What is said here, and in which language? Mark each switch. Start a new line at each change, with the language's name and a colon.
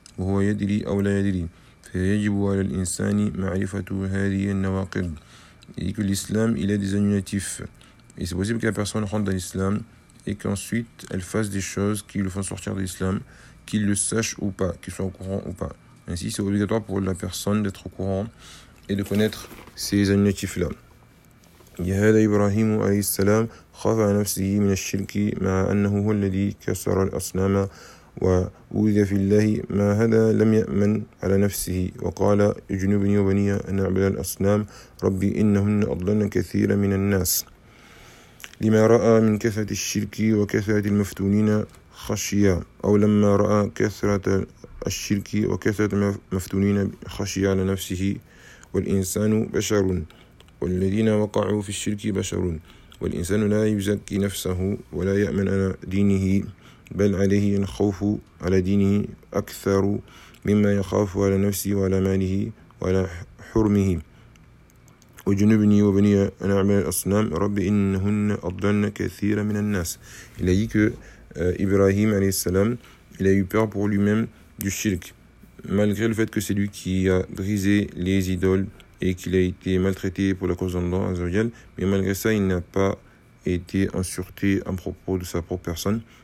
Arabic: وهو يدري أو لا يدري فيجب على الإنسان معرفة هذه النواقض.
French: Et que l'islam il a des annulatifs et c'est possible que la personne rentre dans l'islam et qu'ensuite elle fasse des choses qui le font sortir de l'islam, qu'il le sache ou pas, qu'il soit au courant ou pas. Ainsi c'est obligatoire pour la personne d'être au courant et de connaître ces annulatifs là.
Arabic: يهدى إبراهيم عليه السلام خاف على نفسه من الشرك مع أنه هو الذي كسر الأصنام وأوذي في الله ما هذا لم يأمن على نفسه وقال اجنبني وبني أن أعبد الأصنام ربي إنهن أضلن كثيرا من الناس. لما رأى من كثرة الشرك وكثرة المفتونين خشيا أو لما رأى كثرة الشرك وكثرة المفتونين خشيا على نفسه. والإنسان بشر والذين وقعوا في الشرك بشر والإنسان لا يزكي نفسه ولا يأمن على دينه بل عليه الخوف على دينه أكثر مما يخاف على نفسه وعلى ماله وعلى حرمه. وجنبني وبني أن أعمل الأصنام رب إنهن أضلن كثيرا من الناس.
French: Il a dit que Ibrahim عليه السلام il a eu peur pour lui-même du shirk malgré le fait que c'est lui qui a brisé les idoles et qu'il a été maltraité pour la cause d'Allah عز وجل, mais malgré ça il n'a pas été en sûreté à propos de sa propre personne.